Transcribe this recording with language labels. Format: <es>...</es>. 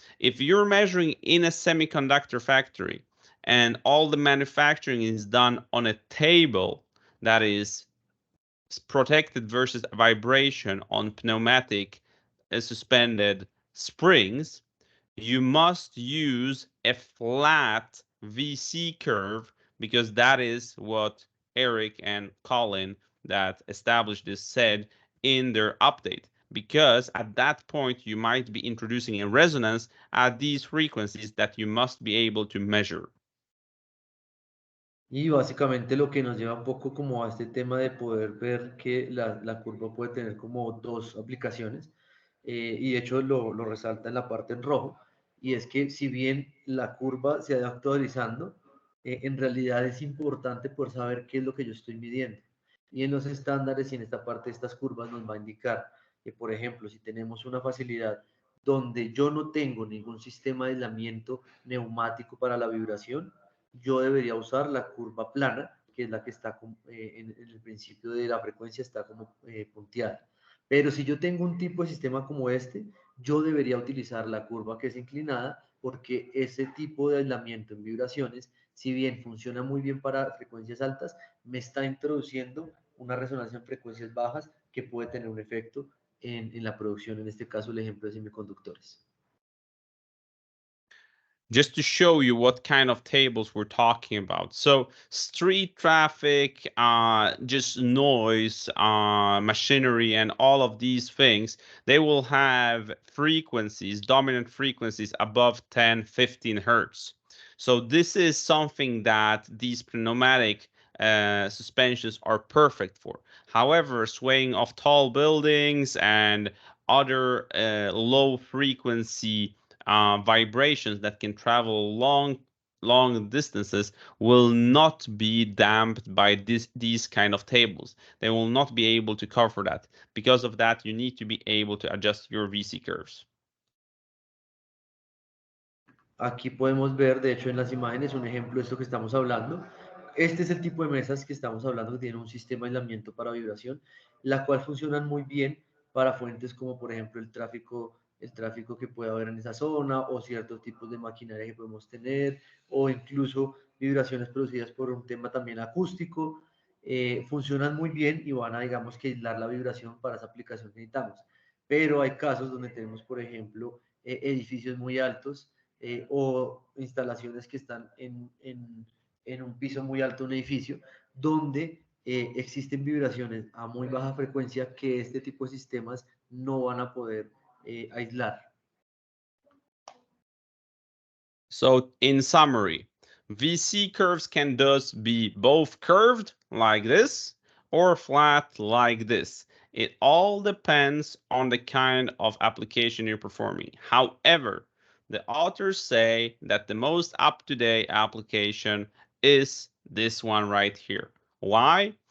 <en>If you're measuring in a semiconductor factory and all the manufacturing is done on a table that is protected versus vibration on pneumatic suspended springs, you must use a flat VC curve because that is what Eric and Colin that established this said in their update. Because at that point, you might be introducing a resonance at these frequencies that you must be able to measure.</en> <es>Y básicamente lo que nos lleva un poco como a este tema de poder ver que la curva puede tener como dos aplicaciones, y de hecho lo resalta en la parte en rojo, y es que si bien la curva se ha ido actualizando, en realidad es importante poder saber qué es lo que yo estoy midiendo. Y en los estándares y en esta parte de estas curvas nos va a indicar que, por ejemplo, si tenemos una facilidad donde yo no tengo ningún sistema de aislamiento neumático para la vibración, yo debería usar la curva plana, que es la que está en el principio de la frecuencia, está como punteada. Pero si yo tengo un tipo de sistema como este, yo debería utilizar la curva que es inclinada, porque ese tipo de aislamiento en vibraciones, si bien funciona muy bien para frecuencias altas, me está introduciendo una resonancia en frecuencias bajas que puede tener un efecto en la producción, en este caso el ejemplo de semiconductores.</es> <en>Just to show you what kind of tables we're talking about. So street traffic, just noise, machinery, and all of these things, they will have frequencies, dominant frequencies above 10, 15 hertz. So this is something that these pneumatic suspensions are perfect for. However, swaying of tall buildings and other low frequency vibrations that can travel long distances will not be damped by these kind of tables. They will not be able to cover that. Because of that, you need to be able to adjust your VC curves.</en> <es>Aquí podemos ver, de hecho, en las imágenes, un ejemplo de esto que estamos hablando. Este es el tipo de mesas que estamos hablando, que tienen un sistema de aislamiento para vibración, la cual funcionan muy bien para fuentes como, por ejemplo, el tráfico que puede haber en esa zona, o ciertos tipos de maquinaria que podemos tener, o incluso vibraciones producidas por un tema también acústico. Funcionan muy bien y van a, digamos, que aislar la vibración para esa aplicación que necesitamos. Pero hay casos donde tenemos, por ejemplo, edificios muy altos, o instalaciones que están en un piso muy alto de un edificio, donde existen vibraciones a muy baja frecuencia que este tipo de sistemas no van a poder aislar.</es> <en>So in summary, VC curves can thus be both curved like this or flat like this. It all depends on the kind of application you're performing. However, the authors say that the most up-to-date application is this one right here. Why?</en>